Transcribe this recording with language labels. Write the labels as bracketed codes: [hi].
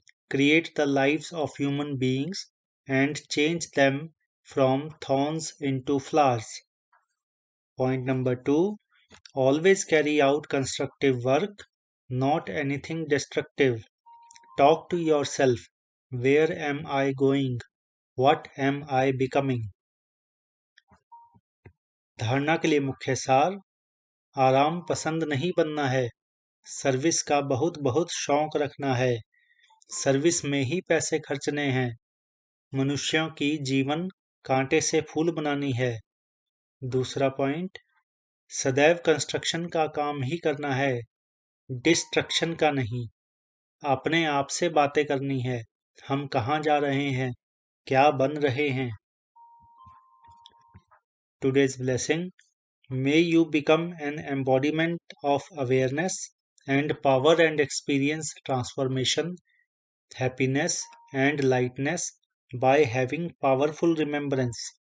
[en] Create the lives of human beings and change them from thorns into flowers. Point number 2: always carry out constructive work, not anything destructive. Talk to yourself: where am I going? What am I becoming? [hi] धारणा के लिए मुख्य सार: आराम पसंद नहीं बनना है, सर्विस का बहुत बहुत शौक रखना है, सर्विस में ही पैसे खर्चने हैं, मनुष्यों की जीवन कांटे से फूल बनानी है। दूसरा पॉइंट: सदैव कंस्ट्रक्शन का काम ही करना है, डिस्ट्रक्शन का नहीं। अपने आप से बातें करनी है, हम कहाँ जा रहे हैं, क्या बन रहे हैं। [en] Today's blessing: may you become an embodiment of awareness and power and experience transformation, happiness and lightness by having powerful remembrance.